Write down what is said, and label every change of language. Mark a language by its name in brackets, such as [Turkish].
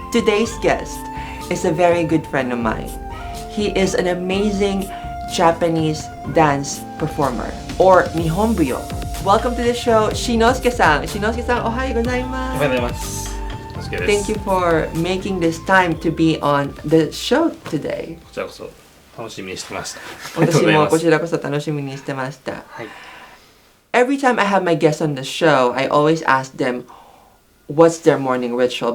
[English] Today's guest is a very good friend of mine. He is an amazing Japanese dance performer, or Nihonbuyo. Welcome to the show, Shinosuke-san. Shinosuke-san, [Japanese] ohayou gozaimasu. おはようございます。しのすけです。 [English] Thank you for making this time to be on the show today. [Japanese] こちらこそ楽しみにしてました。私もこちらこそ楽しみにしてました。はい。 [English] Every time I have my guests on the show, I always ask them what's their morning ritual.